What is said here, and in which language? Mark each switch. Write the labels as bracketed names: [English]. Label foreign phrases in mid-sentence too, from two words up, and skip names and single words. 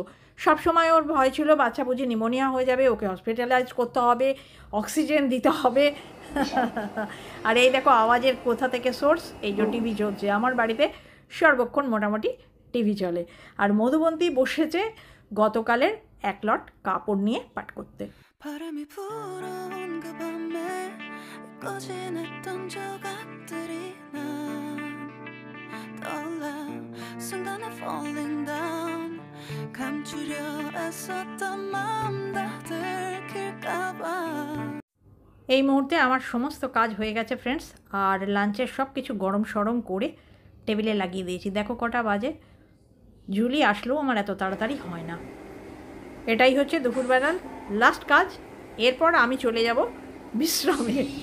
[Bangla] সবসময় ওর ভয় ছিল বাচ্চা বুঝি নিমোনিয়া হয়ে যাবে, ওকে হসপিটালাইজ করতে হবে, অক্সিজেন দিতে হবে। আর এই দেখো আওয়াজের কোথা থেকে সোর্স, এই যে টিভি চলছে আমার বাড়িতে, সর্বক্ষণ মোটামুটি টিভি চলে। আর মধুবন্তী বসেছে গতকালের এক লট কাপড় নিয়ে পাঠ করতে। [Korean] 바람이 불어온 그 밤에 꺼진했던 조각들이 난 떠올라 순간에 [English] falling down [Korean] 감추려 애썼던 마음 다 들킬까봐। [Bangla] এই মুহূর্তে আমার সমস্ত কাজ হয়ে গেছে ফ্রেন্ডস, আর লাঞ্চের সব কিছু গরম সরম করে টেবিলে লাগিয়ে দিয়েছি। দেখো কটা বাজে, জুলি আসলেও আমার এত তাড়াতাড়ি হয় না। এটাই হচ্ছে দুপুরবেলার লাস্ট কাজ, এরপর আমি চলে যাব বিশ্রামে।